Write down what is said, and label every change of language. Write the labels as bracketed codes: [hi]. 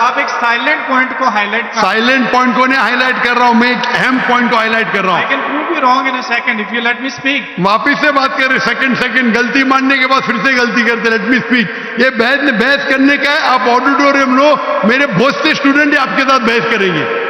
[ur] ایک silent point کو high light کر. سائلنٹ پوائنٹ کو نہیں ہائی لائٹ کر رہا ہوں، میں ایک اہم پوائنٹ کو ہائی لائٹ کر رہا ہوں. [en] I can prove you wrong in a second if you let me speak. [ur] واپس سے بات کر رہے، سیکنڈ غلطی ماننے کے بعد پھر سے غلطی کرتے. [en] Let me speak. [ur] یہ بحث کرنے کا ہے. آپ آڈیٹوریم لو، میرے بہت سے اسٹوڈنٹ آپ کے ساتھ بحث کریں گے.